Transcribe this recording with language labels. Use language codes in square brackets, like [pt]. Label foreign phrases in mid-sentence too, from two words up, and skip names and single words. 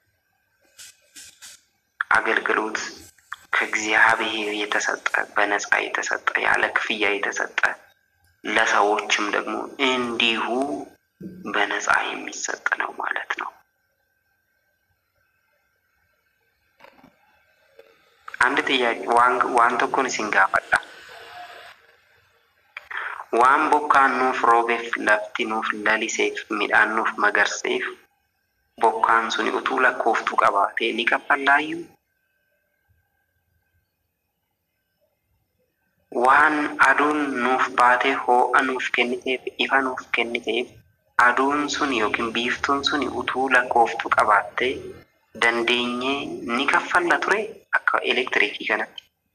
[am] አገልግሎት ከእግዚአብሔር የተሰጠ በነፃ የተሰጠ ያለ ክፍያ የተሰጠ ለሰዎችም ደግሞ እንዲሁ በነፃ የሚሰጥ ነው ማለት ነው። አንድ ጥያቄ ዋን [om] tokkoon isin gaafadha. Waan bokkaan nuuf roobeef lafti nuuf laliseef midhaan nuuf magarseef bokkaan suni utuu lakkooftuu qabaatee ni kaffallaayyuu? Waan aduun nuuf baatee ho'a nuuf kenniteef ifa nuuf kenniteef aduun sun yookiin biiftuun sun utuu lakkooftuu qabaattee dandeenyee ni kaffalla ture akka elektiriikii kanatti.